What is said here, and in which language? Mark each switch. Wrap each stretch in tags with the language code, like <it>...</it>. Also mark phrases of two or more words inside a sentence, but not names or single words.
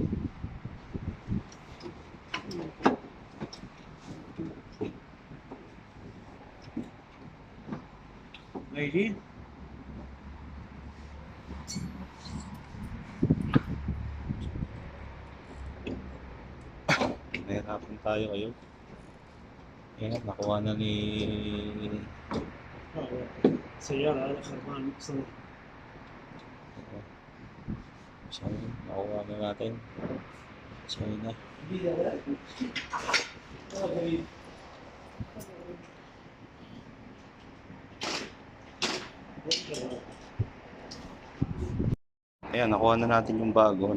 <en>Maybe.</en> <tl>Nahirapan tayo ngayon. Ayan, nakuha na ni...</tl> <ar>سيارة هذا خربان مكسور.</ar> <tl>So, nakuha na natin. So, yun na. Ayan, nakuha na natin yung bago.</tl>